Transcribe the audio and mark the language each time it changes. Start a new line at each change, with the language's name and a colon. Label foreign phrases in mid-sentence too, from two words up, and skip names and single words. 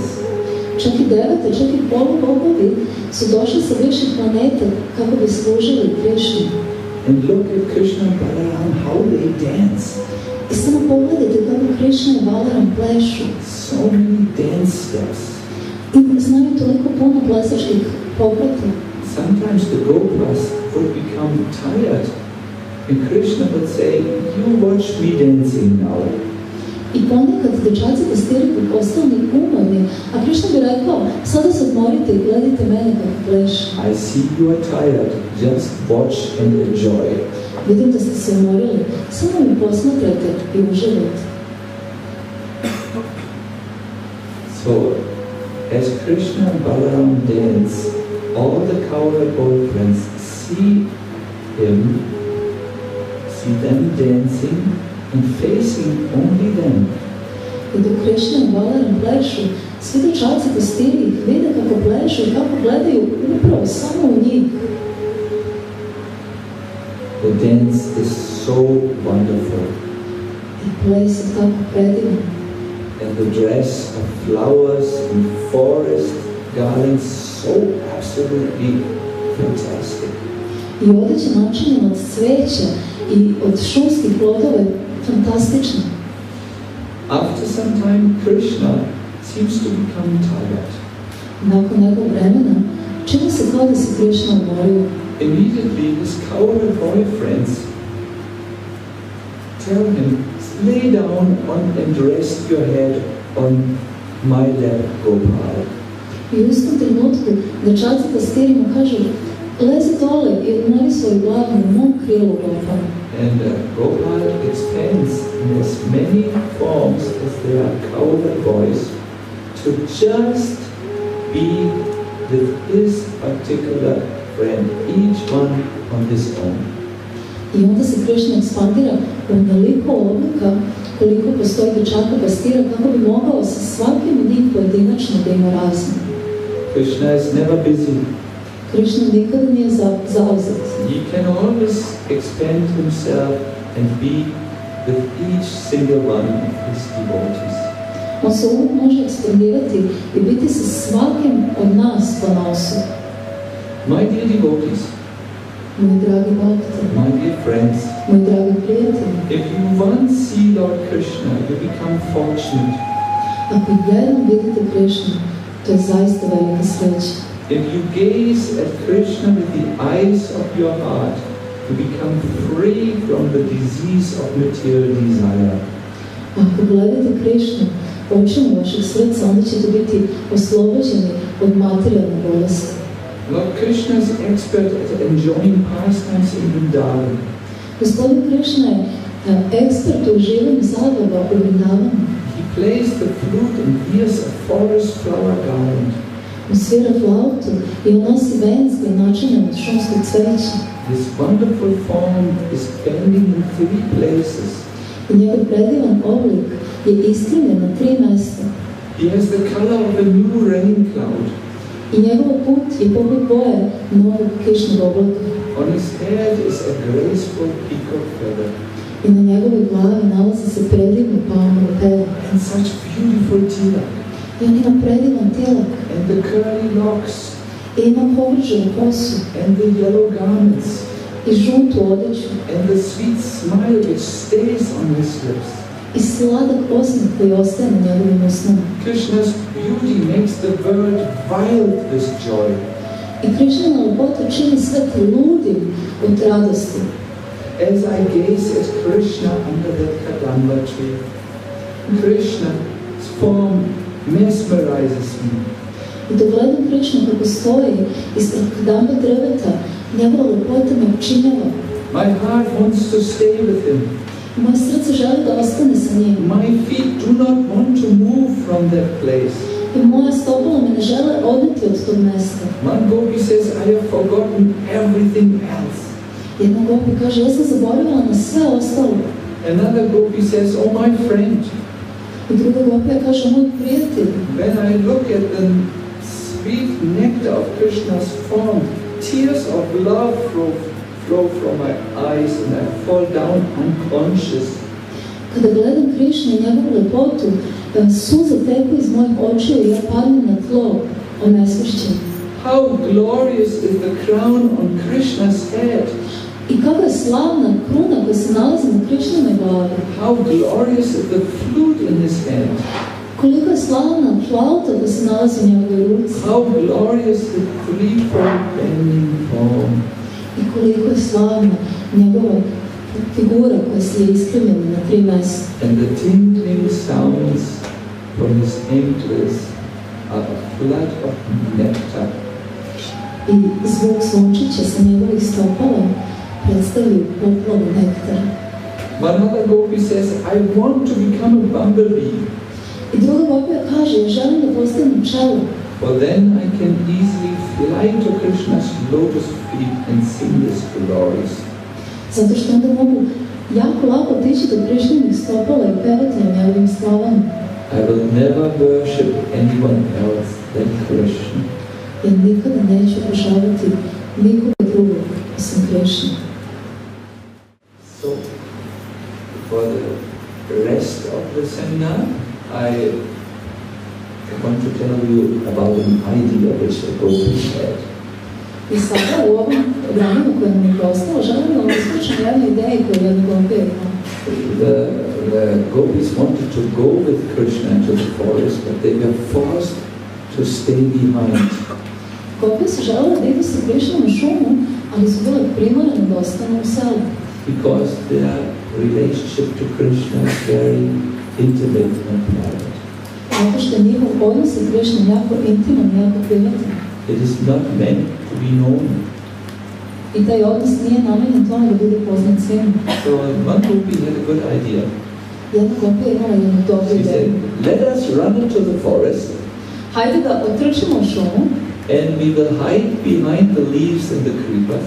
Serbian: Čak i devete, čak i polubogovi su došli sa viših planeta kako bi služili Krishnu.
English: And look at Krishna and Balaram, how they dance.
Serbian: I samo pogledajte kako Krishna i Balaram plešu.
English: So many dance steps.
Serbian: I znaju toliko puno plesačkih pokreta.
English: Sometimes the Gopis would become tired and Krishna would say, you watch me dancing now.
Serbian: I ponekad dečaci pastiri bi postali umorni, a Krishna bi rekao, sada se odmorite i gledajte mene kako pleše.
English: I see you are tired, just watch and enjoy.
Serbian: Vidim da ste se umorili, samo mi posmatrajte i uživajte.
English: So, as Krishna and Balaram dance, all the cowherd boyfriends see them dancing and facing only them.
Serbian: I dok Krishna i Balaram plešu, svi dečaci pastiri ih vide kako plešu i kako gledaju upravo samo u njih.
English: The dance is so wonderful.
Serbian: I ples je tako predivan.
English: And the dress of flowers and forest garlands so absolutely fantastic.
Serbian: I odeća načinjena od cveća i od šumskih plodova je fantastična.
English: After some time, Krishna seems to become tired.
Serbian: Nakon nekog vremena, čini se kao da se Krishna umorio.
English: Immediately, his cowherd boyfriends tell him, lay down and rest your head on my lap, Gopal.
Serbian: I u istom trenutku dečaci pastiri mu kažu, lezi dole i odmori svoju glavu na mom krilu, Gopal.
English: And Gopal expands in as many forms as there are cowherd boys to just be with his particular friend, each one on his own.
Serbian: I onda se Krishna ekspandira u onoliko oblika koliko postoji dečaka pastira kako bi mogao sa svakim od njih pojedinačno da ima razmjer.
English: Krishna is never busy.
Serbian: Krishna nikada nije zauzet.
English: He can always expand himself and be with each single one of his devotees.
Serbian: On se uvijek može ekspandirati i biti sa svakim od nas ponosom.
English: My dear devotees,
Serbian: Moji dragi bhakti,
English: my dear friends,
Serbian: moji dragi prijatelji,
English: if you once see Lord Krishna, you become fortunate.
Serbian: ako jednom vidite Krishna, to je zaista velika sreća.
English: If you gaze at Krishna with the eyes of your heart, you become free from the disease of material desire.
Serbian: Ako gledate Krishnu očima vašeg srca, onda ćete biti oslobođeni od materijalne bolesti.
English: Lord Krishna is expert at enjoying pastimes in Vrindavan.
Serbian: Gospodin Krishna je ekspert u uživanju zabava u Vrindavanu.
English: He plays the flute and wears a forest flower garland.
Serbian: On svira flautu I on nosi venac koji je načinjen od šumskog cveća.
English: His wonderful form is bending in 3 places.
Serbian: I njegov predivan oblik je iskrivljen na 3 mesta.
English: He has the color of a new rain cloud.
Serbian: I njegov put je poput boje novog kišnog oblaka.
English: On his head is a graceful peacock feather.
Serbian: I na njegovoj glavi nalazi se predivno palmovo pero.
English: And such beautiful tilak.
Serbian: I on ima predivan tilak.
English: And the curly locks.
Serbian: I ima povrženu kosu.
English: And the yellow garments.
Serbian: I žutu odeću.
English: And the sweet smile which stays on his lips.
Serbian: I sladak osmeh koji ostaje na njegovim usnama.
English: Krishna's beauty makes the world wild with joy.
Serbian: I Krishnina lepota čini svet ludim od radosti.
English: As I gaze at Krishna under that kadamba tree, Krishna's form mesmerizes me.
Serbian: I dok gledam Krishnu kako stoji ispred kadamba drveta, njegova lepota me opčinjava.
English: My heart wants to stay with him.
Serbian: Moje srce želi da ostane sa njim.
English: My feet do not want to move from that place.
Serbian: I moja stopala me ne žele odneti od tog mesta.
English: One Gopi says, I have forgotten everything else.
Serbian: Jedna Gopi kaže, ja sam zaboravila na sve ostalo.
English: Another Gopi says, oh my friend.
Serbian: I druga Gopija kaže, moj prijatelj.
English: When I look at the sweet nectar of Krishna's form, tears of love flow from my eyes and I fall down unconscious.
Serbian: Kada gledam Krishnu i njegovu lepotu, suze teku iz mojih očiju i ja padnem na tlo, onesvešćen.
English: How glorious is the crown on Krishna's head.
Serbian: I kako je slavna kruna koja se nalazi na Krishnine glavi.
English: How glorious is the flute in his hand.
Serbian: Koliko je slavna flauta koja se nalazi u njegovoj ruci.
English: How glorious the threefold bending form.
Serbian: I koliko je slavna njegova figura koja se je iskrivljena na 3 mesta.
English: And the tinkling sounds from his ankles are a flood of nectar.
Serbian: I zvuk zvončića sa njegovih stopala predstavljaju poplavu nektara.
English: One other Gopi says, I want to become a bumblebee.
Serbian: I druga Gopija kaže, ja želim da postanem pčela.
English: For then I can easily fly to Krishna's lotus feet and sing his glories.
Serbian: Zato što onda mogu jako lako otići do Krishninih stopala i pevati na njegovim slavama.
English: I will never worship anyone else than Krishna.
Serbian: Ja nikada neću obožavati nikoga drugog osim Krishna.
English: So, for the rest of the seminar, I want to tell you about an idea which the Gopis had.
Serbian: I sada u ovom vremenu koje nam je prostalo, želim da vam ispričam jednu ideju koju jedna Gopija ima.
English: The Gopis wanted to go with Krishna into the forest, but they were forced to stay behind.
Serbian: Gopije su želeli da idu sa Krishnom u šumu, ali su bile primorane da ostanu u selu.
English: Because their relationship to Krishna is very intimate and private.
Serbian: Zato što je njihov odnos sa Krishnom jako intiman, jako privatan.
English: It is not meant to be known.
Serbian: I taj odnos nije namenjen tome da bude poznat svima.
English: So one Gopi had a good idea.
Serbian: Jedna Gopija imala jednu dobru
English: She said,
Serbian: ideju.
English: let us run into the forest
Serbian: Hajde da otrčimo u šumu
English: and we will hide behind the leaves and the creepers.